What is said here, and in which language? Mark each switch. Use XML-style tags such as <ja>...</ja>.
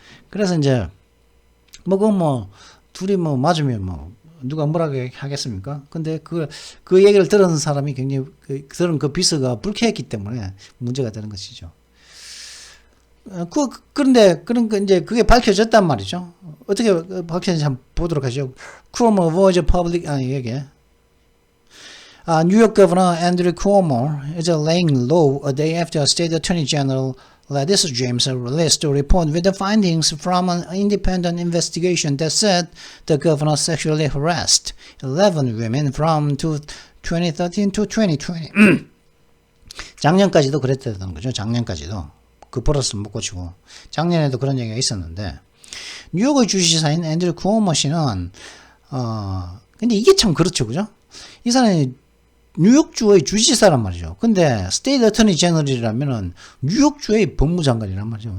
<ko>그래서 이제 둘이 맞으면 누가 뭐라고 하겠습니까? 근데 그 얘기를 들은 사람이 굉장히 들은 그 비서가 불쾌했기 때문에 문제가 되는 것이죠. 그런데 이제 그게 밝혀졌단 말이죠. 어떻게 밝혀졌는지 한번 보도록 하죠.</ko> <en>Cuomo was a public</en> <ko>얘기해.</ko> <en>New York Governor Andrew Cuomo is laying low a day after State Attorney General Gladys James released a report with the findings from an independent investigation that said the governor sexually harassed 11 women from 2013 to 2020.</en> <ko>작년까지도 그랬다는 거죠. 작년까지도. 그 버릇을 못 고치고. 작년에도 그런 얘기가 있었는데, 뉴욕의 주지사인 앤드류 쿠오모 씨는, 근데 이게 참 그렇죠. 그죠? 이 사람이 뉴욕주의 주지사란 말이죠. 근데 스테이트 어터니 제너럴이라면은 뉴욕주의 법무장관이란 말이죠.</ko>